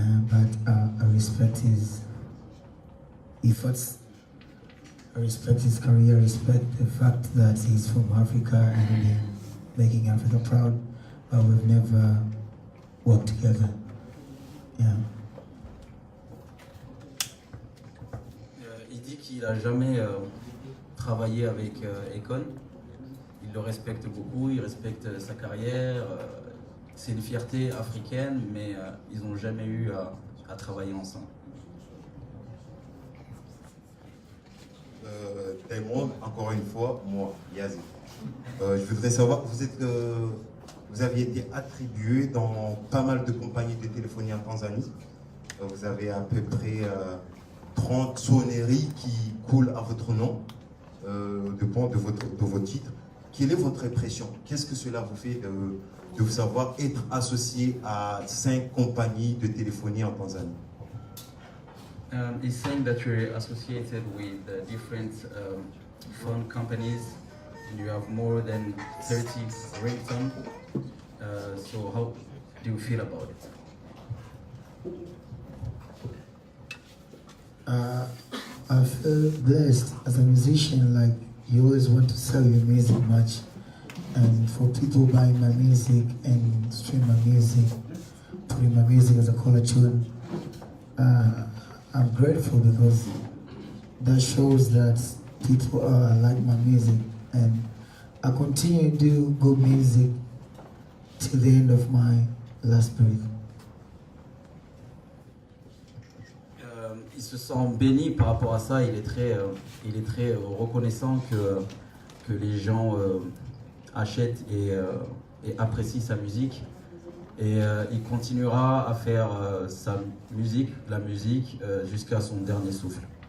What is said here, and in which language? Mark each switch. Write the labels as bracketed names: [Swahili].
[English] But I respect his efforts, I respect his career, I respect the fact that he's from Africa and really making Africa proud, but we've never worked together. Yeah. [French] Il dit qu'il n'a jamais travaillé avec Akon. Il le respecte beaucoup, il respecte sa carrière. C'est une fierté africaine, mais ils n'ont jamais eu à travailler ensemble. Diamond, encore une fois, moi, Yazi. Je voudrais savoir, vous aviez été attribué dans pas mal de compagnies de téléphonie en Tanzanie. Vous avez à peu près 30 sonneries qui coulent à votre nom, de vos titres. Quelle est votre impression? Qu'est-ce que cela vous fait de vous savoir être associé à 5 compagnies de téléphonie en Tanzanie? [English] He's saying that you're associated with different phone companies, and you have more than 30 ringtones. So how do you feel about it? I feel blessed as a musician. Like, you always want to sell your music much, and for people buying my music and stream my music, putting my music as a color tune, I'm grateful, because that shows that people like my music, and I continue to do good music till the end of my last breath. [French] Il se sent béni par rapport à ça. Il est très reconnaissant que les gens achètent et apprécient sa musique. Et il continuera à faire sa musique, la musique, jusqu'à son dernier souffle.